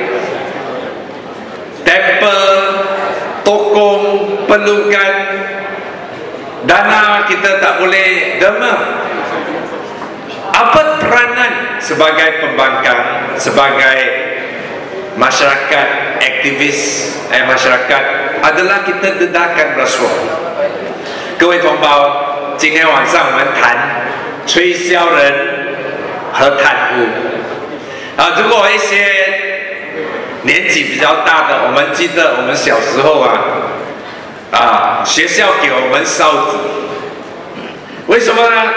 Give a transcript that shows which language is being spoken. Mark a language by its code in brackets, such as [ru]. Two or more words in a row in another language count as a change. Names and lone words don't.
[ms] Tempel, tokong perlukan dana, kita tak boleh derma. Apa peranan sebagai pembangkang, sebagai masyarakat aktivis masyarakat adalah kita dedahkan rasuah. [zh] 各位同胞，今天晚上我们谈吹箫人和贪污。如果一些年纪比较大的，我们记得我们小时候学校给我们哨子，为什么呢？